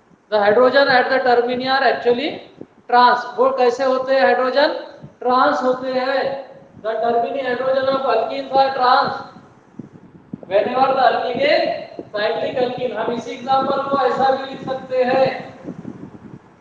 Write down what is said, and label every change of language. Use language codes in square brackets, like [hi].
[en] The hydrogen at the termini are actually trans. [hi] वो कैसे होते हैं? हाइड्रोजन ट्रांस होते हैं. [en] The termini hydrogen of alkenes are trans. Whenever the alkene is cyclic alkene, [hi] हम इसी एग्जांपल को ऐसा भी लिख सकते हैं.